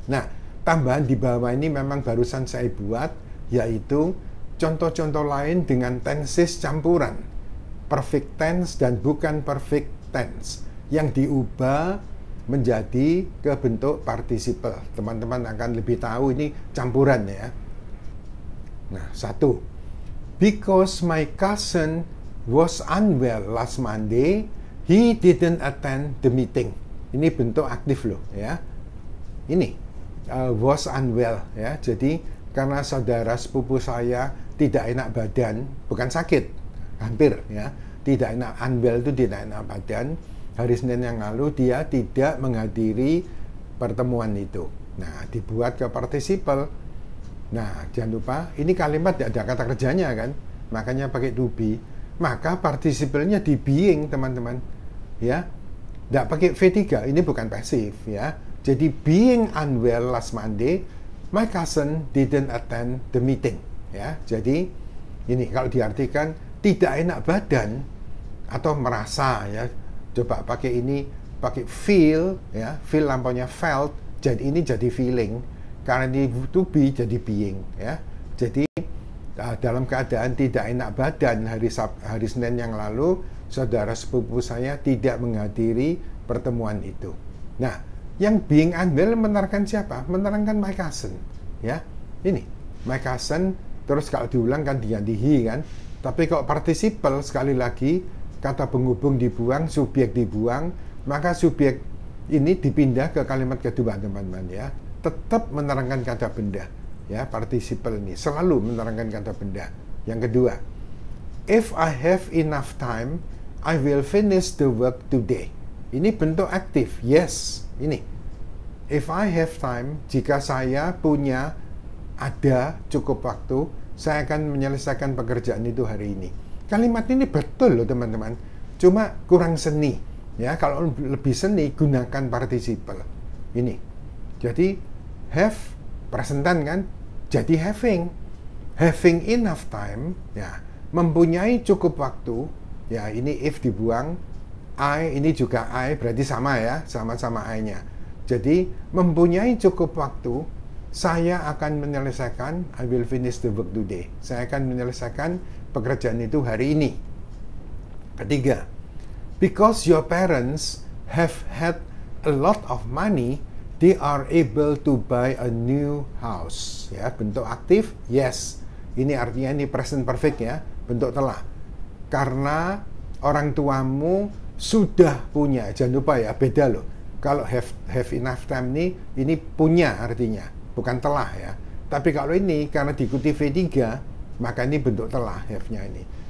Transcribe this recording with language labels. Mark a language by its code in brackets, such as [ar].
[id] Nah, tambahan di bawah ini memang barusan saya buat, yaitu contoh-contoh lain dengan tenses campuran. Perfect tense dan bukan perfect tense. Yang diubah menjadi ke bentuk participle. Teman-teman akan lebih tahu ini campuran ya. Nah, 1. [en] Because my cousin was unwell last Monday, he didn't attend the meeting. [id] Ini bentuk aktif loh ya. Ini [en] was unwell [id] ya. Jadi karena saudara sepupu saya tidak enak badan, bukan sakit, hampir ya. Tidak enak, unwell itu tidak enak badan. Hari Senin yang lalu dia tidak menghadiri pertemuan itu. Nah, dibuat ke participle. Nah, jangan lupa ini kalimat tidak ada kata kerjanya kan, makanya pakai to be. Maka participle-nya di being, teman-teman. Ya. Tidak pakai V3, ini bukan pasif ya. [en] Jadi being unwell last Monday, my cousin didn't attend the meeting. [id] Ya. Jadi ini kalau diartikan tidak enak badan atau merasa ya. Coba pakai ini, pakai feel ya. Feel lampaunya felt, jadi ini jadi feeling. Karena ini to be jadi being ya. Jadi dalam keadaan tidak enak badan hari Senin yang lalu, saudara sepupu saya tidak menghadiri pertemuan itu. Nah, yang [en] being unwell [id] menerangkan siapa? Menerangkan my cousin. Ya, ini my cousin. Terus kalau diulang kan diganti he kan. Tapi kalau participle sekali lagi kata penghubung dibuang, subjek dibuang, maka subjek ini dipindah ke kalimat kedua, teman-teman ya. Tetap menerangkan kata benda. Ya, participle ini selalu menerangkan kata benda. Yang kedua, [en] if I have enough time, I will finish the work today. [id] Ini bentuk aktif. Yes, ini. [en] If I have time, [id] jika saya punya ada cukup waktu, saya akan menyelesaikan pekerjaan itu hari ini. Kalimat ini betul loh, teman-teman. Cuma kurang seni. Ya, kalau lebih seni gunakan participle. Ini. Jadi have presentan kan? Jadi [en] having enough time, [id] ya, mempunyai cukup waktu, ya ini if dibuang, I ini juga I berarti sama ya, sama-sama I-nya. Jadi mempunyai cukup waktu, saya akan menyelesaikan, [en] I will finish the work today. [id] Saya akan menyelesaikan pekerjaan itu hari ini. Ketiga, [en] because your parents have had a lot of money, they are able to buy a new house. [id] Ya, bentuk aktif, yes. Ini artinya ini present perfect ya, bentuk telah. Karena orang tuamu sudah punya. Jangan lupa ya, beda loh. Kalau have enough time ini punya artinya, bukan telah ya. Tapi kalau ini karena diikuti V3, maka ini bentuk telah have-nya ini.